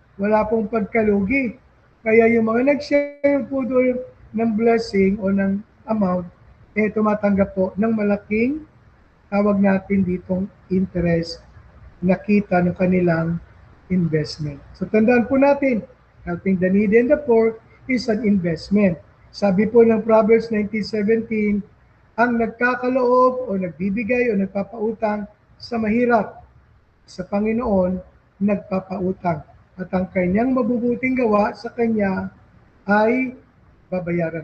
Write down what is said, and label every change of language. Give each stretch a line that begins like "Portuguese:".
Filipino: Wala pong pagkalugi. Kaya yung mga nag-share po doon ng blessing o ng amount, tumatanggap po ng malaking, tawag natin ditong interest, nakita ng kanilang investment. So tandaan po natin,
English: helping the needy and the poor is an investment.
Filipino: Sabi po ng Proverbs 19:17, ang nagkakaloob o nagbibigay o nagpapautang sa mahirap, sa Panginoon nagpapautang. At ang kanyang mabubuting gawa sa kanya ay babayaran.